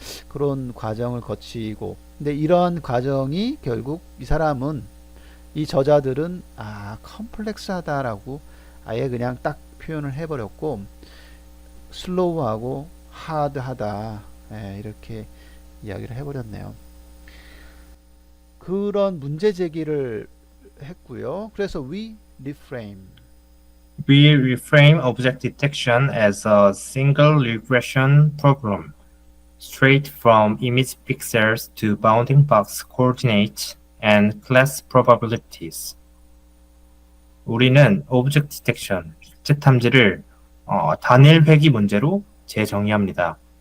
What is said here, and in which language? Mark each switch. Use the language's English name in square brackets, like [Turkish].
[Korean] 그런 과정을 거치고 근데 이런 과정이 결국 이 사람은 이 저자들은 컴플렉스하다라고 아예 그냥 딱 표현을 해버렸고 슬로우하고 하드하다 이렇게 이야기를 해버렸네요. 그런 문제 제기를 했고요. 그래서 [English] we reframe. We reframe object detection as a single regression problem, straight from image pixels to bounding box coordinates and class probabilities. [Korean] 우리는 object detection, 객체 탐지를 단일 회귀 문제로 재정의합니다.